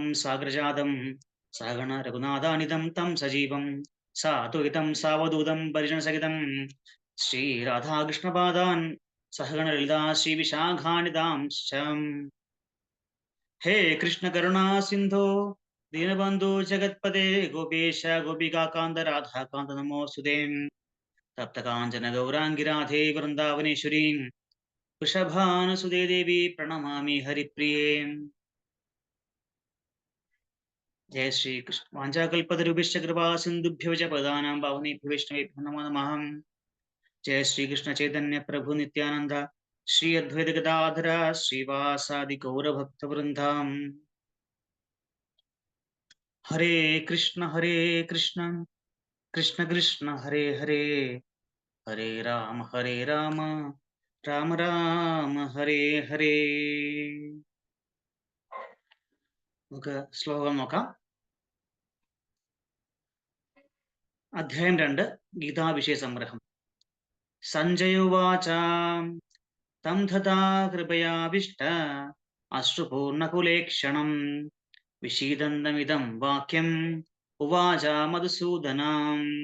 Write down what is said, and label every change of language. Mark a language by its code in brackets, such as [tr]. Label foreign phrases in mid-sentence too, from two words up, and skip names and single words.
[sa] സാഗ്രജാതം സഹഗണ രഘുനാഥാനിധം തം സജീവം സാദ്വൈതം സാവധൂതം പരിജനസഹിതം ശ്രീരാധാകൃഷ്ണപാദാൻ സഹഗണ ലളിതാ ശ്രീവിശാഖാനിധാംശം ഹേ കൃഷ്ണ കരുണാ സിന്ധോ ദീനബന്ധു ജഗത്പദേ ഗോപേശ ഗോപികാകാന്ത രാധാകാന്ത നമോസ്തുതേ തപ്തകാഞ്ചന ഗൗരാംഗി രാധേ വൃന്ദാവനേശ്വരീ വൃഷഭാനുസുതേ ദേവി പ്രണമാമി ഹരിപ്രിയേ जय श्री कृष्ण वाञ्छाकल्पतरुभ्यश्च कृपा सिन्धुभ्यो च पदानां पावनेभ्यो वैष्णवेभ्यो नमो नमः जय श्री कृष्ण चैतन्य प्रभु नित्यानंद श्री अद्वैत गदाधर श्रीवासादि गौरभक्तवृन्दा हरे कृष्ण कृष्ण कृष्ण हरे हरे हरे राम राम राम हरे हरे [ml] നമുക്ക് ശ്ലോകം നോക്കാം അധ്യായം 2 ഗീതാവിഷയ സംഗ്രഹം [sa] സഞ്ജയോവാച തം തഥാ കൃപയാവിഷ്ട അശ്രുപൂർണകുലേക്ഷണം വിഷീദന്തമിദം വാക്യം ഉവാച മധുസൂദനം